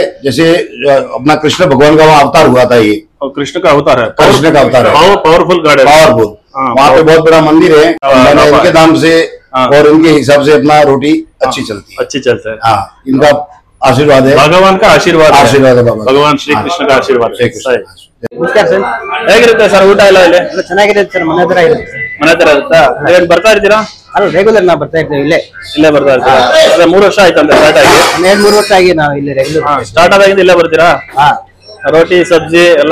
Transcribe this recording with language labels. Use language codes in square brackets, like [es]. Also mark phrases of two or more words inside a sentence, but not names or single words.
[hi] जैसे अपना कृष्ण भगवान का वहाँ अवतार हुआ था, ये कृष्ण का अवतार है, कृष्ण का अवतार है, [en] powerful god [hi] है, पावरफुल। वहाँ पे बहुत बड़ा मंदिर है, मैंने इनके नाम से और इनके हिसाब से अपना रोटी अच्छी चलती है। अच्छी चलता है। हाँ, इनका आशीर्वाद है, भगवान का आशीर्वाद है बाबा, भगवान श्री कृष्ण का आशीर्वाद है। [kn] ನಮಸ್ಕಾರ ಸರ್. ಹೇಗಿರುತ್ತೆ ಸರ್ ಊಟ ಎಲ್ಲ ಇಲ್ಲಿ? ಚೆನ್ನಾಗಿರುತ್ತೆ ಸರ್, ಮನೆ ಹತ್ರ ಇರುತ್ತೆ. ಮನೆ ಹತ್ರ ಇರುತ್ತಾ? ನೀವೇನ್ ಬರ್ತಾ ಇರ್ತೀರಾ? ಅಲ್ಲ, ರೆಗ್ಯುಲರ್ ನಾವು ಬರ್ತಾ ಇರ್ತೀವಿ, ಇಲ್ಲೇ ಬರ್ತಾ ಇರ್ತೀರಾ? 3 ವರ್ಷ ಆಯ್ತಂತ ಸ್ಟಾರ್ಟ್ ಆಗಿ? 2-3 ವರ್ಷ ಆಗಿ ನಾವು ಇಲ್ಲಿ ರೆಗ್ಯುಲರ್ ಸ್ಟಾರ್ಟ್ ಆದಾಗಿಂದ ಇಲ್ಲೇ ಬರ್ತೀರಾ? [hi] रोटी सब्ज़ी [kn] ಎಲ್ಲ?